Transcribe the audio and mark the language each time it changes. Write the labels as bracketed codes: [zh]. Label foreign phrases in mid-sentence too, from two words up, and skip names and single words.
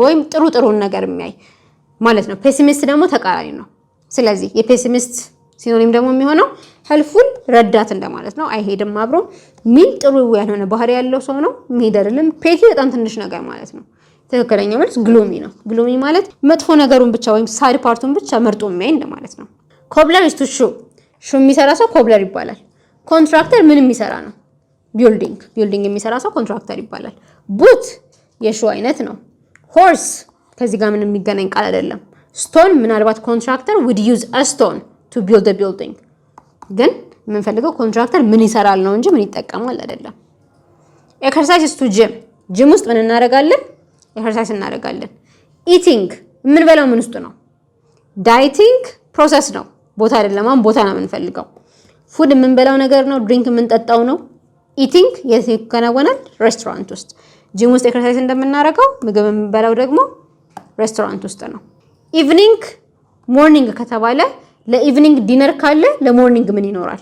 [am] ወይም ጥሩን ነገር የሚያይ ማለት ነው። ፔሲሚስት ደግሞ ተቃራኒ ነው። ስለዚህ የፔሲሚስት ሲኖኒም ደግሞ የሚሆነው ሄልፕፉል ረዳት እንደማለት ነው። አይሄድም አብሮ ሚል ጥሩ ያልሆነ ባህሪ ያለው ሰው ነው። የሚሄድ አይደለም። ፔቲ በጣም ትንሽ ነገር ማለት ነው። ትክክለኛ መልስ ግሉሚ ነው። ግሉሚ ማለት መጥፎ ነገሩን ብቻ ወይም ሳይድ ፓርቱን ብቻ መርጦ የሚያይ እንደማለት ነው። [en] cobbler is to shoe [am] የሚሰራ ሰው ኮብለር ይባላል። ኮንትራክተር ምን የሚሰራ ነው? ቢልዲንግ የሚሰራ ሰው ኮንትራክተር ይባላል። ቡት የሹ አይነት ነው። ሆርስ ከዚህ ጋር ምንም የሚገናኝ ቃል አይደለም። ስቶን ምናልባት ኮንትራክተር [en] would use a stone to build a building [am] ግን የምንፈልገው ኮንትራክተር ምን ይሰራል ነው እንጂ ምን ይጠቀማል አይደለም። [en] exercise is to gym [am] ውስጥ ምን እናደርጋለን? ኤክሰርሳይዝ እናደርጋለን። ኢቲንግ የምንበላው ምን ውስጥ ነው? ዳይቲንግ ፕሮሰስ ነው፣ ቦታ አይደለም። አሁን ቦታ ነው የምንፈልገው። ፉድ የምንበላው ነገር ነው። ድሪንክ የምንጠጣው ነው። ኢቲንግ የት ይከናወናል? ሬስቶራንት ውስጥ። ጂም ውስጥ ኤክሰርሳይዝ እንደምናደርገው ምግብ የምንበላው ደግሞ ሬስቶራንት ውስጥ ነው። [en] evening morning [am] ከተባለ ለኢቭኒንግ ዲነር ካለ ለሞርኒንግ ምን ይኖራል?